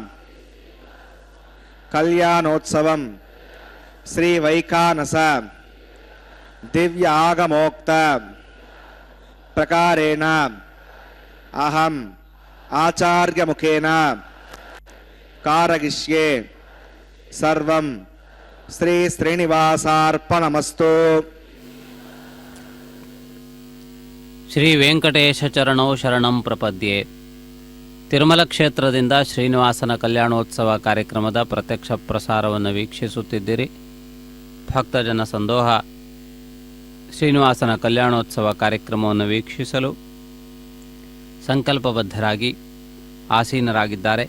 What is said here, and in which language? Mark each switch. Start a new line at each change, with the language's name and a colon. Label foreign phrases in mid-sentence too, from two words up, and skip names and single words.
Sanskrit: కళ్యాణోత్సవం శ్రీ వైఖానస దివ్య ఆగమోక్త ప్రకారేణ అహం ఆచార్యముఖేన కారయిష్యే. సర్వం శ్రీ శ్రీనివాసార్పణమస్తు. ಶ್ರೀ ವೆಂಕಟೇಶ ಚರಣೋ ಶರಣಂ ಪ್ರಪದ್ಯೆ.
Kannada: ತಿರುಮಲ ಕ್ಷೇತ್ರದಿಂದ ಶ್ರೀನಿವಾಸನ ಕಲ್ಯಾಣೋತ್ಸವ ಕಾರ್ಯಕ್ರಮದ ಪ್ರತ್ಯಕ್ಷ ಪ್ರಸಾರವನ್ನು ವೀಕ್ಷಿಸುತ್ತಿದ್ದಿರಿ. ಭಕ್ತಜನ ಸಂದೋಹ ಶ್ರೀನಿವಾಸನ ಕಲ್ಯಾಣೋತ್ಸವ ಕಾರ್ಯಕ್ರಮವನ್ನು ವೀಕ್ಷಿಸಲು ಸಂಕಲ್ಪಬದ್ಧರಾಗಿ ಆಸೀನರಾಗಿದ್ದಾರೆ.